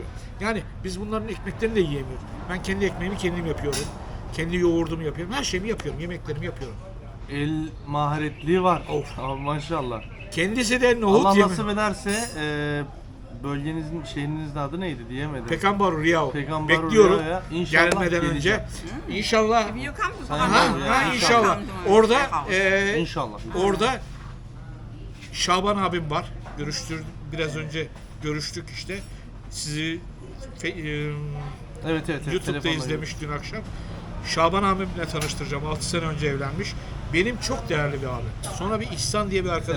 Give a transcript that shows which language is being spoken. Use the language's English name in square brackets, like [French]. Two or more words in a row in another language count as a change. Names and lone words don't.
[Turkish] Yani biz bunların ekmeklerini de yiyemiyoruz. Ben kendi ekmeğimi kendim yapıyorum. Kendi yoğurdumu yapıyorum. Her şeyimi yapıyorum. Yemeklerimi yapıyorum. El maharetliği var. Of. Abi maşallah. Kendisi de nohut Allah yemi. nasip ederse bölgenizin şehrinizin adı neydi diyemedim. Pekanbaru Riau. Pekanbaru Bekliyorum. Riau'ya inşallah Gelmeden geleceğim. önce. İnşallah. [English] If you come to [Turkish] Sayın Ha, [Indonesian] Baru ya, [Turkish] ha, inşallah. [English] Come to my [Turkish] Orada house. İnşallah. orada Şaban abim var. Biraz önce görüştük işte. Sizi Evet. YouTube'da telefonla izlemiş dün akşam. Şaban abimle tanıştıracağım. 6 sene önce evlenmiş. Benim çok değerli bir abi. Sonra bir İhsan diye bir arkadaşımız